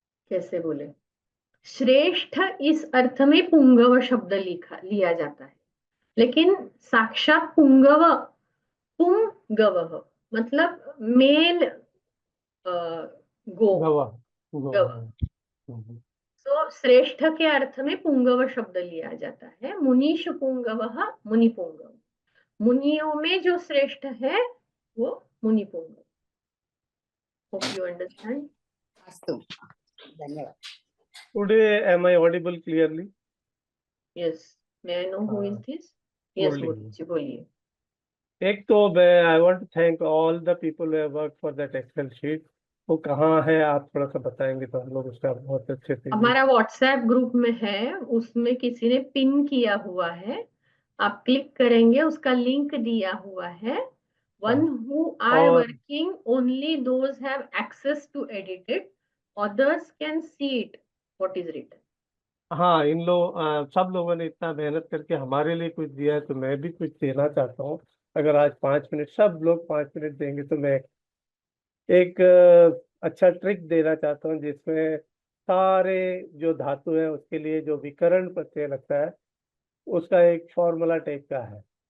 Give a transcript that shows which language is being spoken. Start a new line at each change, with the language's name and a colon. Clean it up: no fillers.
Hindi: कैसे बोले, श्रेष्ठ इस अर्थ में पुंगव शब्द लिया जाता है, लेकिन साक्षात पुंगव, पुंगव मतलब
English: male गो,
Hindi: गव. तो श्रेष्ठ के अर्थ में पुंगव शब्द लिया जाता है. मुनीश पुंगव, मुनि पुंगव. मुनियों में जो श्रेष्ठ है वो मुनि पुंगव.
English: Hope you understand.
Hindi: अस्तु, धन्यवाद.
English: Today, am I audible clearly? Yes. May I know who is this? Yes, बोलिए.
Hindi: एक तो
English: I want to thank all the people who have worked for that Excel sheet.
Hindi: वो कहाँ है, आप थोड़ा सा बताएंगे तो हम लोग उसका बहुत अच्छे से. हमारा व्हाट्सएप ग्रुप में है, उसमें किसी ने पिन किया हुआ है. आप क्लिक करेंगे, उसका लिंक दिया हुआ है.
English: One who are working, only those have access to edit it. Others can see it, what is written.
Hindi: हाँ, इन लोग सब लोगों ने इतना मेहनत करके हमारे लिए कुछ दिया है, तो मैं भी कुछ देना चाहता हूँ. अगर आज 5 मिनट सब लोग 5 मिनट देंगे तो मैं एक अच्छा ट्रिक देना चाहता हूँ, जिसमें सारे जो धातु है उसके लिए जो विकर्ण प्रत्यय लगता है उसका एक फॉर्मूला टाइप का है.